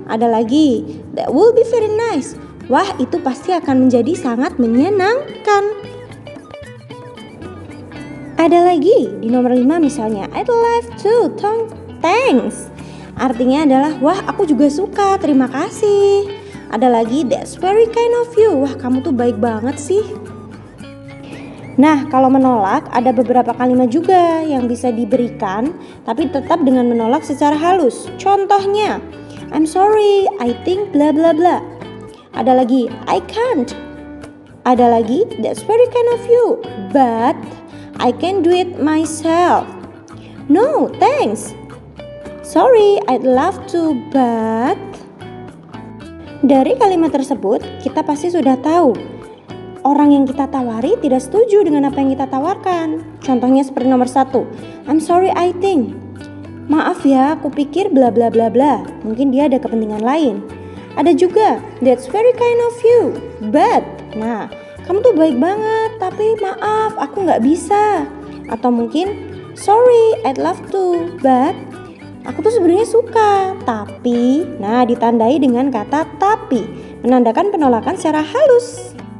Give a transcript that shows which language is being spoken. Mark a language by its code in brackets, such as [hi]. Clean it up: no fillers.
[id] Ada lagi, [en] that will be very nice. [id] Wah, itu pasti akan menjadi sangat menyenangkan. Ada lagi di nomor 5 misalnya, [en] I'd love to, thanks. [id] Artinya adalah, wah aku juga suka, terima kasih. Ada lagi, [en] that's very kind of you, [id] wah kamu tuh baik banget sih. Nah, kalau menolak ada beberapa kalimat juga yang bisa diberikan, tapi tetap dengan menolak secara halus. Contohnya, [en] I'm sorry, I think bla bla bla. [id] Ada lagi, [en] I can't. Ada lagi, that's very kind of you, but I can do it myself. No, thanks. Sorry, I'd love to, but... [id] Dari kalimat tersebut, kita pasti sudah tahu orang yang kita tawari tidak setuju dengan apa yang kita tawarkan. Contohnya seperti nomor 1, [en] I'm sorry, I think. [id] Maaf ya, aku pikir bla bla bla bla. Mungkin dia ada kepentingan lain. Ada juga, [en] that's very kind of you, but... [id] Nah, kamu tuh baik banget, tapi maaf, aku nggak bisa. Atau mungkin, [en] sorry, I'd love to, but [id] aku tuh sebenarnya suka, tapi. Nah, ditandai dengan kata tapi, menandakan penolakan secara halus.